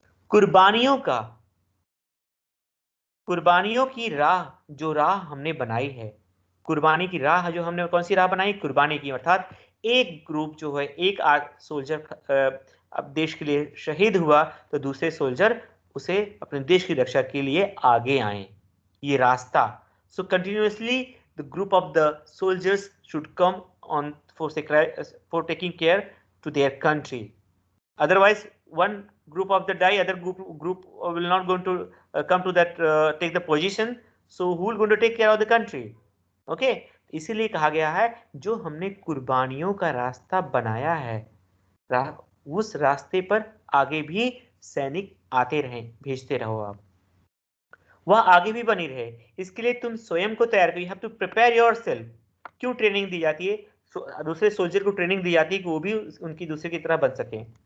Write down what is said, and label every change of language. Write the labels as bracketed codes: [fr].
[hi] कुर्बानियों का, कुर्बानियों की राह, जो राह हमने बनाई है, कुर्बानी की राह जो हमने, कौन सी राह बनाई, कुर्बानी की, अर्थात एक ग्रुप जो है, एक सोल्जर अब देश के लिए शहीद हुआ, तो दूसरे सोल्जर उसे अपने देश की रक्षा के लिए आगे आए, ये रास्ता। [en] So continuously the group of the soldiers should come on for taking care to their country. Otherwise, one group of the die, other group will not going to come to that take the position. So who will going to take care of the country? [hi] Okay, इसीलिए कहा गया है जो हमने कुर्बानियों का रास्ता बनाया है, उस रास्ते पर आगे भी सैनिक आते रहें, भेजते रहो आप, वह आगे भी बनी रहे। इसके लिए तुम स्वयं को तैयार करो, [en] You have to prepare yourself. [hi] क्यों ट्रेनिंग दी जाती है, दूसरे सोल्जर को ट्रेनिंग दी जाती है कि वो भी उनकी दूसरे की तरह बन सके।